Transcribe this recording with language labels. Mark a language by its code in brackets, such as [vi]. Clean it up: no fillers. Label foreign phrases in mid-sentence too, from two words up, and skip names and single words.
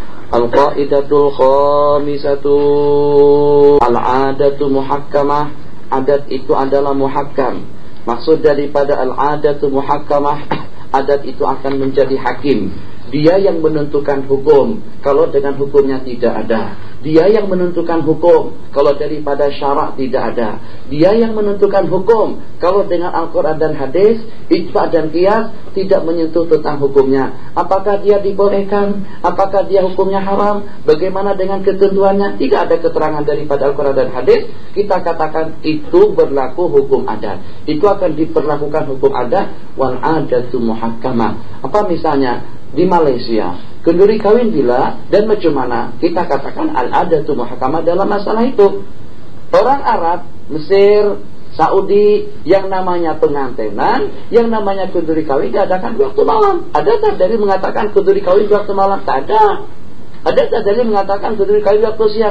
[ar] القاعدة الخامسة العادة محكمة. [id] Adat itu adalah muhakkam. Maksud daripada [ar] العادة محكمة, [id] adat itu akan menjadi hakim. Dia yang menentukan hukum kalau dengan hukumnya tidak ada. Dia yang menentukan hukum kalau daripada syarak tidak ada. Dia yang menentukan hukum kalau dengan Al-Quran dan hadis, ijma' dan qiyas tidak menyentuh tentang hukumnya. Apakah dia dibolehkan? Apakah dia hukumnya haram? Bagaimana dengan ketentuannya? Tidak ada keterangan daripada Al-Quran dan hadis. Kita katakan itu berlaku hukum adat. Itu akan diperlakukan hukum adat. [ar] والعادة محكمة. [id] Apa misalnya? [ms] Di Malaysia, kenduri kawin bila dan macam mana, kita katakan [ar] العادة محكمة [ms] dalam masalah itu. Orang Arab, Mesir, Saudi, yang namanya pengantenan, yang namanya kenduri kawin diadakan di waktu malam. Ada tak dalil mengatakan kenduri kawin di waktu malam? Tak ada. Ada tak dalil mengatakan kenduri kawin di waktu siang?